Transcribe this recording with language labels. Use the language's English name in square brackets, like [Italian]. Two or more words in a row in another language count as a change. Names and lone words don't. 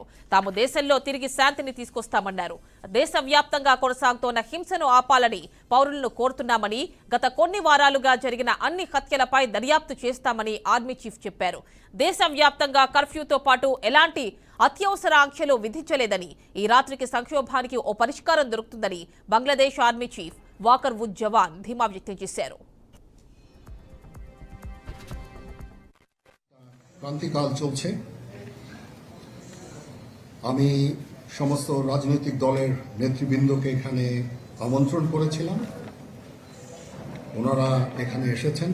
[Telugu] తాము దేశంలో తిరిగి శాంతిని తీసుకొస్తామన్నారు. దేశవ్యాప్తంగా కొనసాగుతోన్న హింసను ఆపాలని పౌరులను కోరుతున్నామని, గత కొన్ని వారాలుగా జరిగిన అన్ని హత్యలపై దర్యాప్తు చేస్తామని ఆర్మీ చీఫ్ చెప్పారు. దేశవ్యాప్తంగా కర్ఫ్యూతో పాటు ఎలాంటి అత్యవసర ఆంక్షలు విధించలేదని, ఈ రాత్రికి సంక్షోభానికి ఓ పరిష్కారం దొరుకుతుందని బంగ్లాదేశ్ ఆర్మీ చీఫ్ వాకర్ ఉజ్ జవాన్ ధీమా వ్యక్తం చేశారు. [Bangla] ক্রান্তিকাল চলছে। আমি সমস্ত রাজনৈতিক দলের নেতৃবৃন্দকে এখানে আমন্ত্রণ করেছিলাম। ওনারা এখানে এসেছেন।